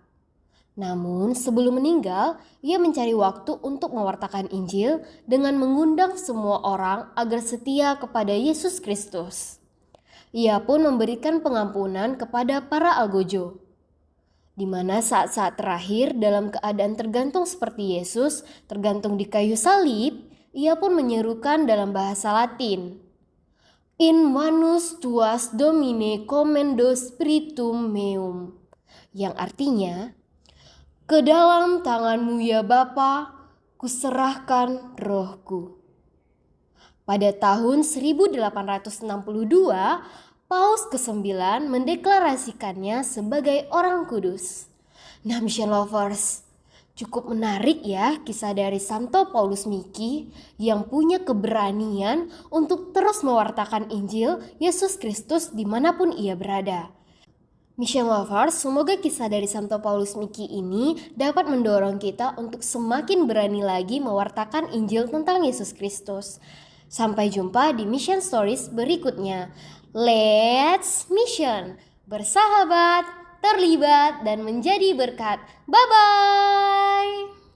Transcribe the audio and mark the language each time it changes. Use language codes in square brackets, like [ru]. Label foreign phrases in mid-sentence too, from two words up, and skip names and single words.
[id] Namun sebelum meninggal, ia mencari waktu untuk mewartakan Injil dengan mengundang semua orang agar setia kepada Yesus Kristus. Ia pun memberikan pengampunan kepada para algojo, di mana saat-saat terakhir dalam keadaan tergantung seperti Yesus, tergantung di kayu salib, ia pun menyerukan dalam bahasa Latin, [la] In manus tuas Domine commendo spiritum meum, [id] yang artinya, ke dalam tanganmu ya Bapa, kuserahkan rohku. Pada tahun 1862, Paus ke-9 mendeklarasikannya sebagai orang kudus. Nah Mission Lovers, cukup menarik ya kisah dari Santo Paulus Miki yang punya keberanian untuk terus mewartakan Injil Yesus Kristus dimanapun ia berada. Mission Lovers, semoga kisah dari Santo Paulus Miki ini dapat mendorong kita untuk semakin berani lagi mewartakan Injil tentang Yesus Kristus. Sampai jumpa di Mission Stories berikutnya. [en] Let's mission! [id] Bersahabat! terlibat, dan menjadi berkat. Bye-bye!